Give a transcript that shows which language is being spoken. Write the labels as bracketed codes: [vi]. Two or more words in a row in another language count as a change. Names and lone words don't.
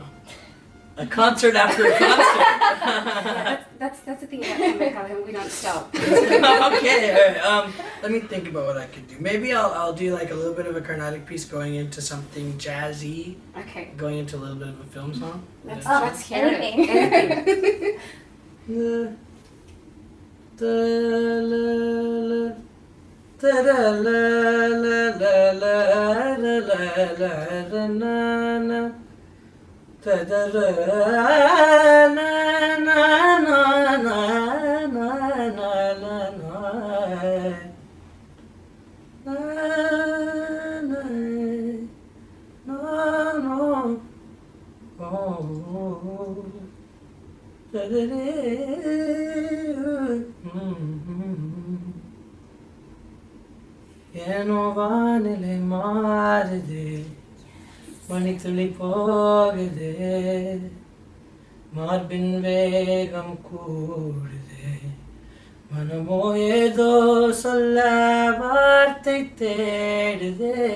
[en] A concert after a concert. That's the thing about Kamban Kazhagam, we don't stop. Okay, all right. Let me think about what I could do. Maybe I'll do like a little bit of a Carnatic piece going into something jazzy, Okay. going into a little bit of a film song. Let's hear anything. it. La, da, la, la, da, da, la, la, la, la, la, la, la, na, na. Da da da na na na na na na na na na na oh da da [ta] ஏனோ வானிலே மாறிதே மணித்துளி போகுதே மார்பின் வேகம் கூடுதே மனமோ ஏதோ சொல்ல வார்த்தை தேடுதே